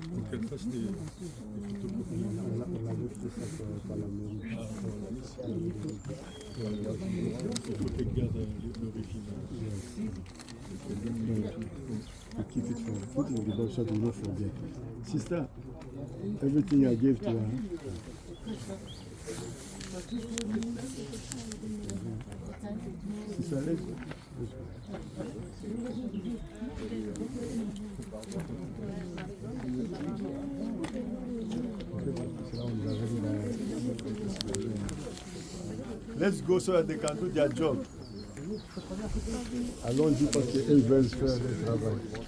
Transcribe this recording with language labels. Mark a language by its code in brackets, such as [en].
[fr] Qu'elle fasse des photocopies. Il faut qu'elle garde l'original. [en] To keep it for put in the box so you not forget. Sister, everything I gave to her. Sister, let's go. Let's go so that they can do their job. [fr] Allons-y parce qu'elles veulent faire le travail.